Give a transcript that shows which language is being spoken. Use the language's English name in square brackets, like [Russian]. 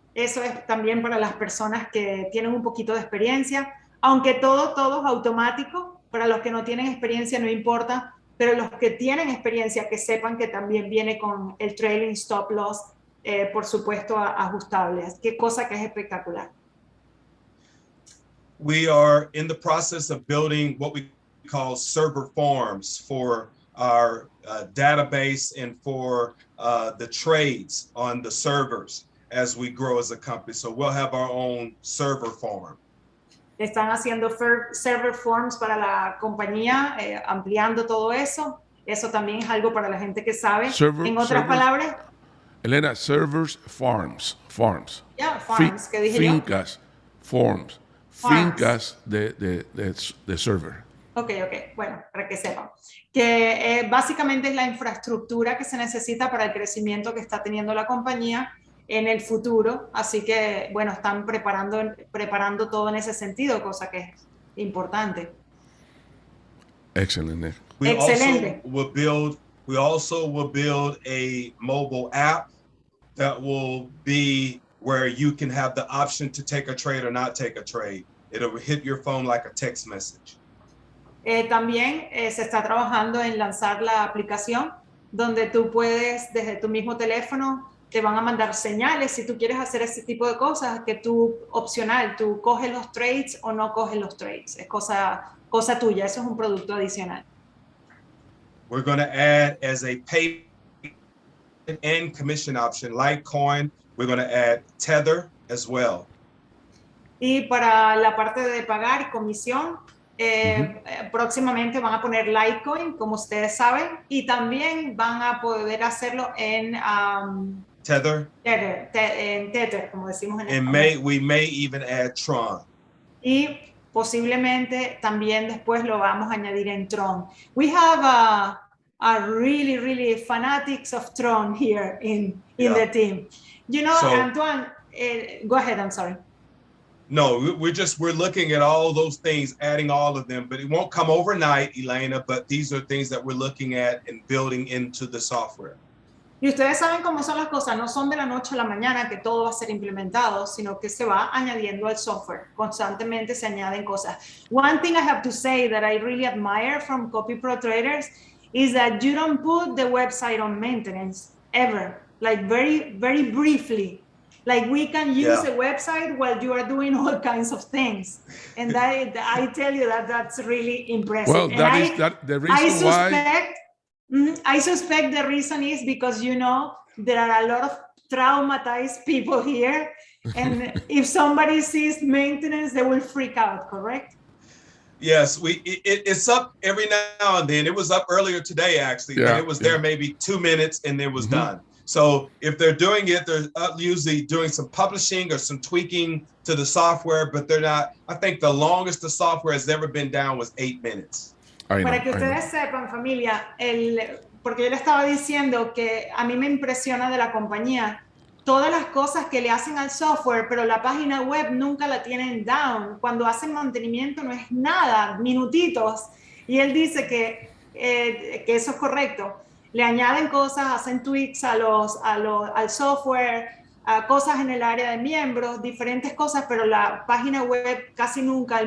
[Spanish] Eso es también para las personas que tienen un poquito de experiencia, aunque todo es automático. Para los que no tienen experiencia no importa, pero los que tienen experiencia que sepan que también viene con el trailing stop loss, por supuesto, ajustable. Qué cosa que es espectacular. [English] We are in the process of building what we call server farms for our database and for the trades on the servers as we grow as a company. So we'll have our own server farm. [Spanish] Están haciendo server forms para la compañía, ampliando todo eso. Eso también es algo para la gente que sabe. En otras palabras, [English] Elena, servers, farms. [Spanish] Yeah, farms, ¿qué dije fincas, farms. Fincas de server. Ok, bueno, para que sepan. Que básicamente es la infraestructura que se necesita para el crecimiento que está teniendo la compañía en el futuro, así que, bueno, están preparando todo en ese sentido, cosa que es importante. Excelente. Excelente. [English] We also will build a mobile app that will be where you can have the option to take a trade or not take a trade. It'll hit your phone like a text message. [Spanish] También se está trabajando en lanzar la aplicación donde tú puedes, desde tu mismo teléfono, te van a mandar señales si tú quieres hacer ese tipo de cosas, que tú, opcional, tú coges los trades o no coges los trades. Es cosa tuya, eso es un producto adicional. [English] We're going to add as a pay and commission option, Litecoin, we're going to add Tether as well. [Spanish] Y para la parte de pagar y comisión, próximamente van a poner Litecoin, como ustedes saben, y también van a poder hacerlo en Tether. En Tether, como decimos en español. [English] We may even add Tron. [Spanish] Y posiblemente también después lo vamos a añadir en Tron. [English] We have a really fanatics of Tron here in the team. You know, so, Antoine, go ahead, I'm sorry. No, we're looking at all those things, adding all of them, but it won't come overnight, Elena, but these are things that we're looking at and building into the software. [Spanish] Y ustedes saben cómo son las cosas, no son de la noche a la mañana que todo va a ser implementado, sino que se va añadiendo al software, constantemente se añaden cosas. [English] One thing I have to say that I really admire from copyprotraders is that you don't put the website on maintenance ever, like very briefly. Like we can use a website while you are doing all kinds of things. And I tell you that's really impressive. Well, the reason why. I suspect the reason is because, you know, there are a lot of traumatized people here. And if somebody sees maintenance, they will freak out, correct? Yes, it's up every now and then. It was up earlier today, actually. And it was there maybe 2 minutes and then was done. So if they're doing it, they're usually doing some publishing or some tweaking to the software, but they're not. I think the longest the software has ever been down was 8 minutes. [Spanish] Para que ustedes sepan, familia, porque yo le estaba diciendo que a mí me impresiona de la compañía todas las cosas que le hacen al software, pero la página web nunca la tienen down. Cuando hacen mantenimiento no es nada, minutitos. Y él dice que eso es correcto. Le añaden cosas, hacen tweaks al software, cosas en el área de miembros, diferentes cosas, pero la página web casi nunca.